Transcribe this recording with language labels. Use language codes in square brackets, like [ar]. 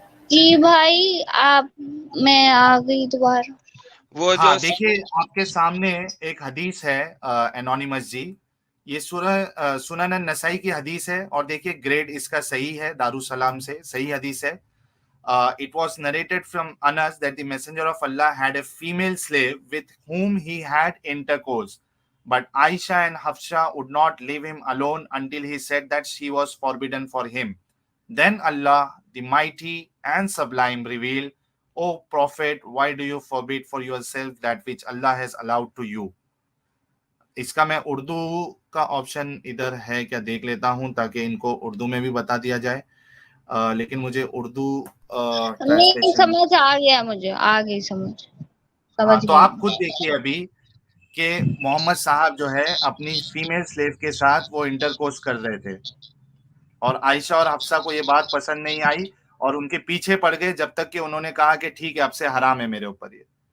[hi] जी भाई, आप मैं आ गई दोबारा. वो हाँ. जो देखिए आपके सामने एक हदीस है एनोनिमस जी. ये सुनन नसाई की हदीस है और देखिए ग्रेड इसका सही है, दारुसलाम से सही हदीस है. [en] It was narrated from Anas that the Messenger of Allah had a female slave with whom he had intercourse, but Aisha and Hafsa would not leave him alone until he said that she was forbidden for him. Then Allah, the Mighty and Sublime, revealed, O Prophet, why do you forbid for yourself that which Allah has allowed to you? [hi] इसका मैं उर्दू का option इधर है क्या देख लेता हूं ताकि इनको उर्दू में भी बता दिया जाए. लेकिन मुझे उर्दू नहीं, ट्रांसलेशन. समझ आ गया, मुझे आ गई समझ हाँ, तो गई. आप खुद देखिए अभी कि मोहम्मद साहब जो है अपनी फीमेल स्लेव के साथ वो इंटरकोर्स कर रहे थे और आयशा और हफ्सा को ये बात पसंद नहीं आई और उनके पीछे पड़ गए जब तक कि उन्होंने कहा कि ठीक है अब से हराम है मेरे ऊपर ये.